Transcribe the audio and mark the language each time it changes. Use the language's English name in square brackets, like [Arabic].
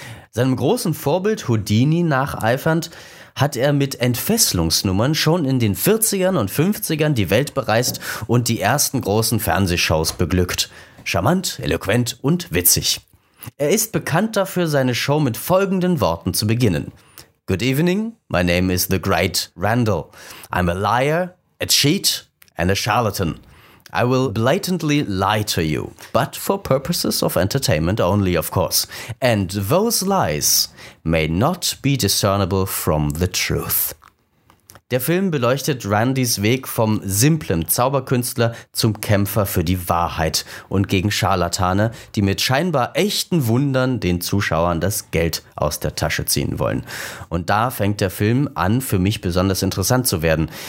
[German] Seinem großen Vorbild Houdini nacheifernd, hat er mit Entfesselungsnummern schon in den 40ern und 50ern die Welt bereist und die ersten großen Fernsehshows beglückt. Charmant, eloquent und witzig. Er ist bekannt dafür, seine Show mit folgenden Worten zu beginnen. [English] Good evening, my name is the great Randall. I'm a liar, a cheat and a charlatan. I will blatantly lie to you, but for purposes of entertainment only, of course. And those lies may not be discernible from the truth. [German] Der Film beleuchtet Randys Weg vom simplen Zauberkünstler zum Kämpfer für die Wahrheit und gegen Scharlatane, die mit scheinbar echten Wundern den Zuschauern das Geld aus der Tasche ziehen wollen. Und da fängt der Film an, für mich besonders interessant zu werden.